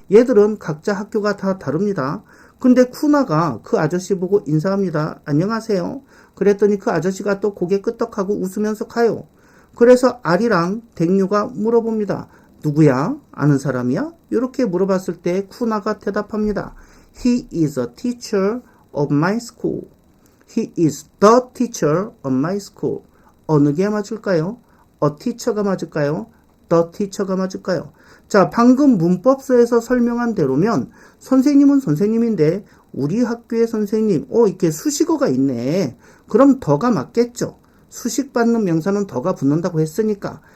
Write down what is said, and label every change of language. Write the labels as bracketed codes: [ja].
[ko] 얘들은 각자 학교가 다 다릅니다. 근데 쿠나가 그 아저씨 보고 인사합니다. 안녕하세요. 그랬더니 그 아저씨가 또 고개 끄덕하고 웃으면서 가요. 그래서 아리랑 댕요가 물어봅니다. 누구야? 아는 사람이야? 이렇게 물어봤을 때 쿠나가 대답합니다. [en] He is a teacher of my school. He is the teacher of my school. [ko] 어느 게 맞을까요? [en] A teacher [ko] 가 맞을까요? [en] The teacher [ko] 가 맞을까요? 자, 방금 문법서에서 설명한 대로면 선생님은 선생님인데 우리 학교의 선생님, 이렇게 수식어가 있네. 그럼 더가 맞겠죠. 수식받는 명사는 더가 붙는다고 했으니까.